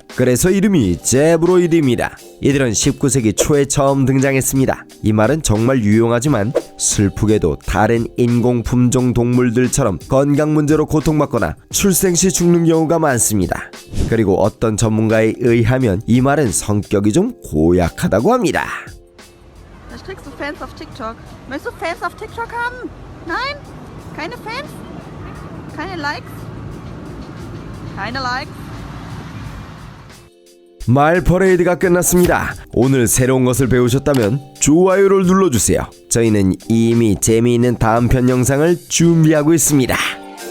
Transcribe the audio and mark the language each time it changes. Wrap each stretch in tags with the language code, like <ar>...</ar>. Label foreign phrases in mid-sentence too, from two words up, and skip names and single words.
<ko>그래서 이름이 제브로이드입니다. 이들은 19세기 초에 처음 등장했습니다. 이 말은 정말 유용하지만 슬프게도 다른 인공 품종 동물들처럼 건강 문제로 고통받거나 출생 시 죽는 경우가 많습니다. 그리고 어떤 전문가에 의하면 이 말은 성격이 좀 고약하다고 합니다.</ko> <de>Das kriegst du Fans auf TikTok. Möchtest du Fans auf TikTok haben? Nein? Keine Fans? Keine Likes? Keine Likes?</de> <ko>말 퍼레이드가 끝났습니다. 오늘 새로운 것을 배우셨다면 좋아요를 눌러주세요. 저희는 이미 재미있는 다음 편 영상을 준비하고 있습니다.</ko>